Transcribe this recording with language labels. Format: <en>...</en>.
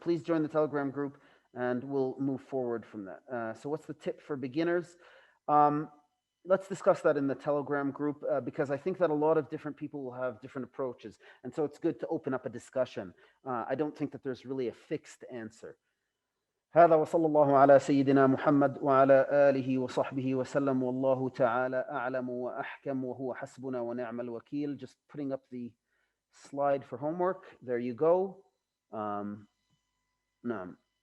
<en>Please join the Telegram group and we'll move forward from that. So what's the tip for beginners? Let's discuss that in the Telegram group because I think that a lot of different people will have different approaches. And so it's good to open up a discussion. I don't think that there's really a fixed answer.</en> <ar>هذا وصلى الله على سيدنا محمد وعلى آله وصحبه وسلم والله تعالى أعلم وأحكم وهو حسبنا ونعم الوكيل.</ar> <en>Just putting up the slide for homework. There you go. نعم.</en>